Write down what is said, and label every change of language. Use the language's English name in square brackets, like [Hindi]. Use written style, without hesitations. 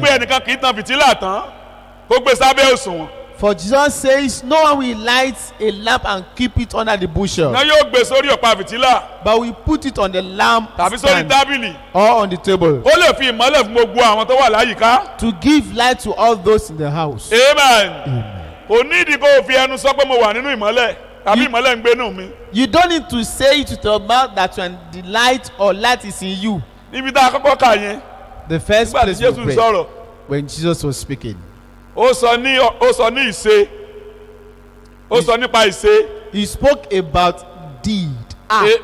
[Yoruba] wípé ẹnìkan kì í tan fìtílà tán kó gbé sábẹ́ òṣùwọ̀n. [English] For Jesus says, no one will light a lamp and keep it under the bushel, [Yoruba] náà yóò gbé sórí ọ̀pá fìtílà [English] but we put it on the lamp [Yoruba] tàbí sórí [English] stand [Yoruba] tábìlì [English] or on the table [Yoruba] ó lè fi ìmọ́lẹ̀ fún gbogbo àwọn tó wà láyìíká. [English] to give light to all those in the house. [Yoruba] amen. kò nídìí kó o fi ẹnu sọ pé mo wà nínú ìmọ́lẹ̀ tàbí ìmọ́lẹ̀ ń gbénú mi. [English] You don't need to say it with your mouth that you are in the light or light is in you. [Yoruba] níbi tá a kọ́kọ́ kà yẹn [English] The first [Yoruba] nígbà tí [English] place [Yoruba] Jésù [English] we [Yoruba] ń [English] read [Yoruba] sọ̀rọ̀ [English] when Jesus was speaking, [Yoruba] ó sọ ní ìṣe ó sọ nípa ìṣe. [English] he spoke about deed, act.